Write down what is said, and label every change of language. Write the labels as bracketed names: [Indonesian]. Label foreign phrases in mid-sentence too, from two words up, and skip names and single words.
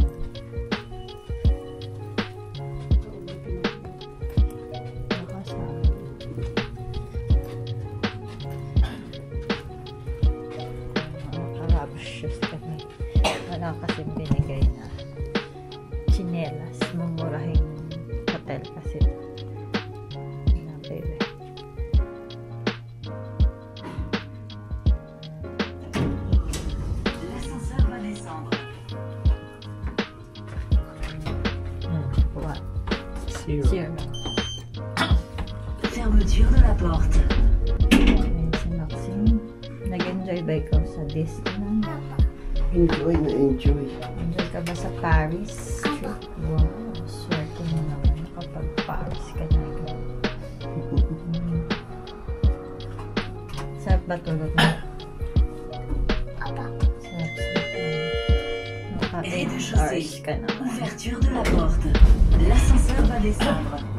[Filipino] Nakasama. Naka- [English] rubber shoes [Filipino] kami. Wala kasing binigay na chinelas. Mumurahing hotel kasi. Na baby. What? Zero. [French] Fermeture de la porte. [Filipino] Ayun si Maxine. Nag-enjoy ba ikaw sa Disneyland? Enjoy na enjoy. Enjoy ka ba sa Paris? Wow, swerte mo naman kapag Paris ka na ikaw. Sarap ba tulog mo? Sarap. Ate, Ars [French] rez-de-chaussée. [Filipino] ka naman. [French] Ouverture de la porte. L'ascenseur va descendre.